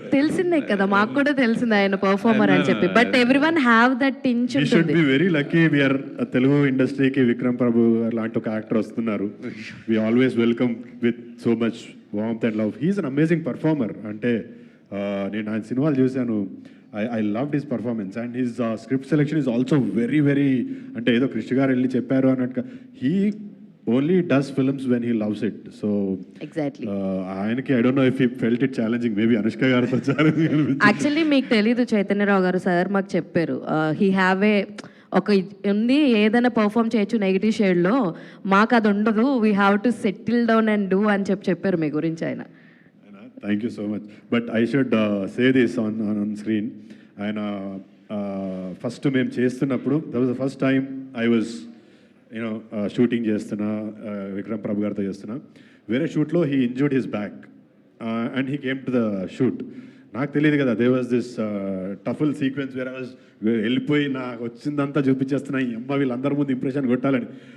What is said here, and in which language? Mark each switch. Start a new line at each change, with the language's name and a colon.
Telugu: తెలిసిందే కదా, మాకు కూడా తెలిసిందే ఆయన పర్ఫార్మర్ అని చెప్పి.
English: but everyone have that tinge We should
Telugu: ఉంటుంది.
English: be very lucky. We are
Telugu: Telugu ఇండస్ట్రీకి విక్రమ్ ప్రభు లాంటి ఒక యాక్టర్ వస్తున్నారు.
English: We always welcome with so much warmth and love. He is an amazing performer.
Telugu: అంటే నేను ఆయన సినిమాలు చూశాను.
English: I loved his performance and his script selection is also very very
Telugu: అంటే ఏదో కృష్ణ గారు వెళ్ళి చెప్పారు అన్నట్టుగా.
English: He only does films when he loves it. So exactly.
Telugu: ఆయనకి
English: I don't know if he felt it challenging.
Telugu: Maybe Anushka గారితో challenging అనిపించింది. Actually మీకు తెలీదు, చైతన్యరావు గారు సార్ మాకు చెప్పారు,
English: he have a
Telugu: ఒక ఉంది, ఏదైనా పర్ఫామ్ చేయొచ్చు నెగిటివ్ షేడ్లో, మాకు అది ఉండదు,
English: we have to settle down and do
Telugu: అని చెప్పారు మీ గురించి ఆయన.
English: Thank you so much. But I should say this on screen.
Telugu: ఆయన ఫస్ట్ మేము చేస్తున్నప్పుడు,
English: that was the first time I was
Telugu: shooting చేస్తున్నా, విక్రమ్ ప్రభు గారితో చేస్తున్నా. వేరే షూట్లో
English: He injured his back and he came to the shoot.
Telugu: నాకు తెలియదు కదా,
English: they was this truffle sequence where I was
Telugu: వెళ్ళిపోయి నాకు వచ్చిందంతా చూపించేస్తున్నా, ఈ అమ్మ వీళ్ళందరి ముందు ఇంప్రెషన్ కొట్టాలని.